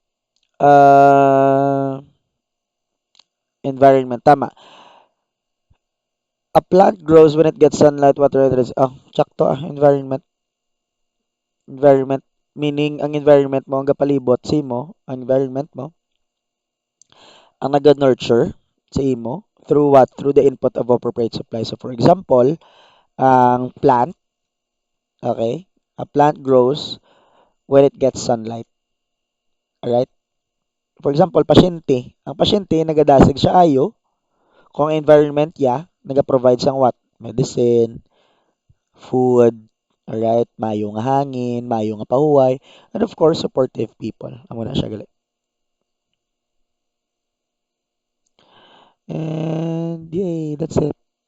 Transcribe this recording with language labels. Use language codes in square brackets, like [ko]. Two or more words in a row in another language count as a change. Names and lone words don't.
[hil] Environment tama. [en] A plant grows when it gets sunlight, water, and rays. [hil] Oh, sakto environment. [en] Environment meaning [hil] ang environment mo ang gapalibot sa imo, ang environment mo ang naga-nurture sa imo [en] through what? Through the input of appropriate supply. So for example, ang plant, okay? A plant grows when it gets sunlight. Alright? For example, [hil] pasyente. Ang pasyente, nagadasig siya ayo. Kung ang environment ya, naga-provide sang what? [en] Medicine, food, alright? [hil] Mayo nga hangin, mayo nga pahuway, [en] and of course, supportive people. [hil] Amo na siya gali. [en] And yay, that's it.